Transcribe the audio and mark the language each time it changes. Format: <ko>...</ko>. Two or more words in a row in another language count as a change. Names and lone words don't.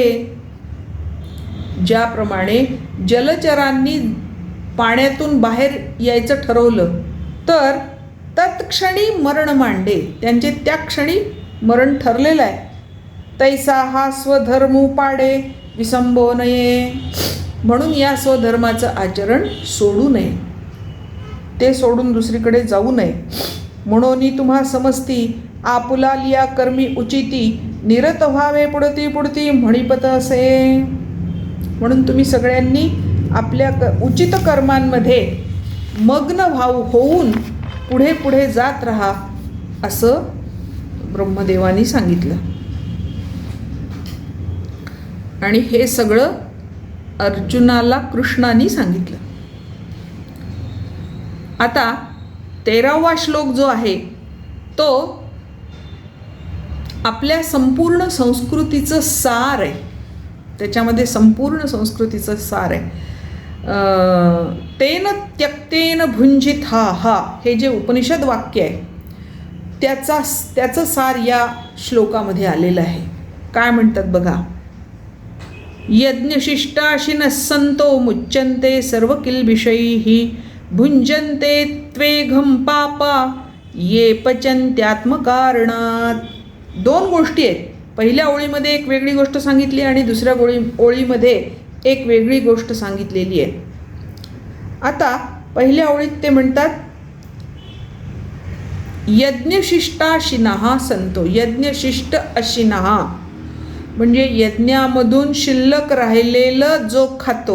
<mr>ज्याप्रमाणे जलचरांनी पाण्यातून बाहेर यायचं ठरवलं तर तत्क्षणी मरण मांडे, त्यांचे त्या क्षणी मरण ठरलेलं आहे. तैसा हा स्वधर्मू पाडे विसंबो नये. म्हणून या स्वधर्माचं आचरण सोडू नये, ते सोडून दुसरीकडे जाऊ नये. म्हणून तुम्हा समजती आपुला लिया कर्मी उचिती निरत व्हावे पुढती म्हणीपत असे. म्हणून तुम्ही सगळ्यांनी आपल्या उचित कर्मांमध्ये मग्न होऊन पुढे जात राहा, असं ब्रह्मदेवानी सांगितलं. आणि हे सगळं अर्जुनाला कृष्णाने सांगितलं. आता 13वा श्लोक जो आहे तो आपल्या संपूर्ण संस्कृतीचं सार आहे. त्याच्यामध्ये संपूर्ण संस्कृतीचं सार आहे.</mr> <sa>तेन त्यक्तेन भुंजित</sa> <mr>हा हा हे जे उपनिषद वाक्य आहे त्याचं सार या श्लोकामध्ये आलेलं आहे. काय म्हणतात बघा.</mr> <sa>यज्ञशिष्टाशिनः संतो मुच्यन्ते सर्व किल्बिषैः भुंजन्ते त्वेघं पापा ये पचन्त्यात्मकारणात्.</sa> <mr>दोन गोष्टी आहेत. पहिल्या ओळीमध्ये एक वेगळी गोष्ट सांगितली आणि दुसऱ्या ओळीमध्ये एक वेगळी गोष्ट सांगितलेली आहे. आता पहिल्या ओळीत ते म्हणतात</mr> <sa>यज्ञशिष्टाशिनः संतो. यज्ञशिष्ट अशिनः</sa> <mr>म्हणजे यज्ञामधून शिल्लक राहिलेलं जो खातो.</mr>